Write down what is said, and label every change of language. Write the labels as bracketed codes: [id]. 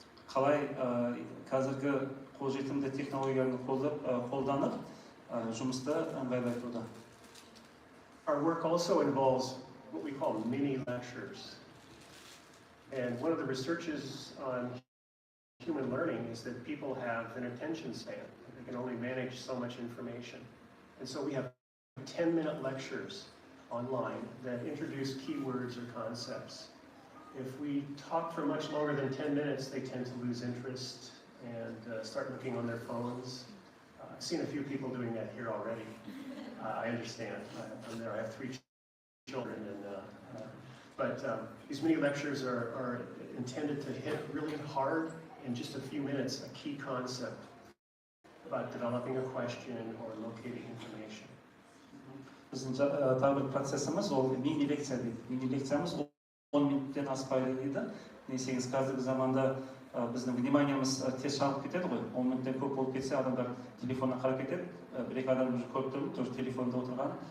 [kk] Қалай қазіргі қолжетімді технологияларды қолданып жұмысты ыңғайлайтуда. [en] Our work also involves what we call mini lectures. And one of the researches on human learning is that people have an attention span. They can only manage so much information. And so we have 10-minute lectures online that introduce keywords or concepts. If we talk for much longer than 10 minutes, they tend to lose interest and start looking on their phones. I've seen a few people doing that here already. I understand. I'm there. I have 3 children, but these mini lectures are intended to hit really hard in just a few minutes a key concept about developing a question or locating information. [kk] Біздің тағы бір процессіміз ол мини-лекция дейді. Мини-лекциямыз 10 минуттен аспайды дейді. Десеңіз қазіргі заманда біздің вниманиямыз тез шалып кетеді ғой. 10 минуттен көп болып кетсе адамдар телефонына қарап кетеді. Бір-екі адам уже көріп тұрмын, тоже телефонда отырған.